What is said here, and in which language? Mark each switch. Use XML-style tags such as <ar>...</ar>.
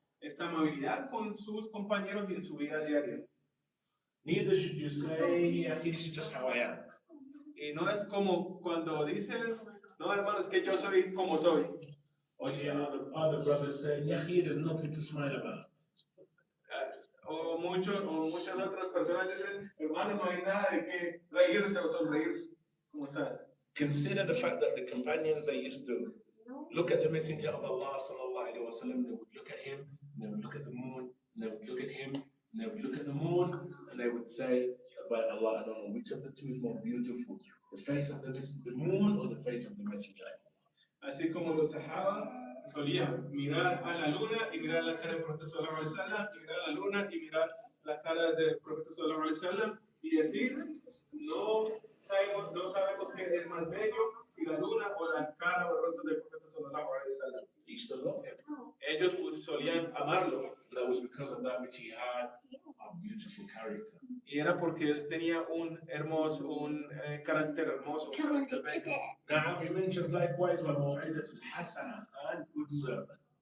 <es>esta amabilidad con sus compañeros y en su vida diaria.</es> <en>Neither should you say, yeah, this is just how I am.</en> <es>Y no es como cuando dicen, no, hermano, es que yo soy como soy.</es> <en>Or you hear other brothers say, yeah, there's nothing to smile about.</en> <es>O muchas otras personas dicen, hermano, no hay nada de que reírse o sonreír como tal.</es> <en>Consider the fact that the companions, they used to look at the Messenger of Allah sallallahu alaihi wasallam. They would look at him, and they would look at the moon, and they would look at him, and they would look at the moon, and they would say, by Allah, I don't know which of the two is more beautiful, the face of the moon or the face of the Messenger.</en> <es>Así como los sahaba solían mirar a la luna y mirar la cara del profeta sallallahu alaihi wasallam, y mirar a la luna y mirar la cara del profeta sallallahu alaihi wasallam y decir, no sabemos qué es más bello, si la luna o la cara o el rostro del profeta sallallahu alaihi wasallam.</es> <en>They used to love him.</en> <es>Ellos pues, solían amarlo.</es> <en>And that was because of that which he had a beautiful character.</en> <es>Y era porque él tenía un carácter hermoso, un carácter bello.</es> <en>Now he mentions likewise</en> <ar>وَالْمَوْعِدَةُ الْحَسَنَةُ</ar> <en>and good sermon.</en>